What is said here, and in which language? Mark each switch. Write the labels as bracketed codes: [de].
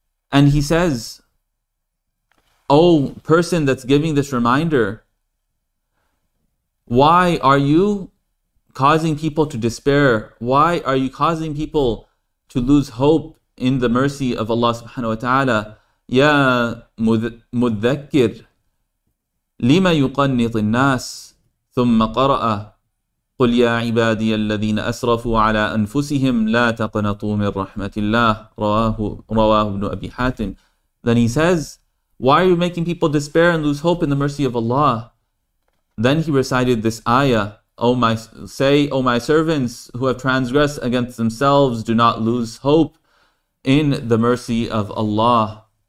[en] And he says, "Oh, person that's giving this reminder, why are you causing people to despair? Why are you causing people to lose hope in the mercy of Allah subhanahu wa ta'ala? [ar] Ya mudhakkir, lima yuqannit al-nas, thumma qara'a, قل يا عبادي الذين أسرفوا على أنفسهم لا تقنطوا من رحمة الله رواه ابن أبي حاتم." [en] Then he says, why are you making people despair and lose hope in the mercy of Allah? Then he recited this ayah, O my servants who have transgressed against themselves, do not lose hope in the mercy of Allah.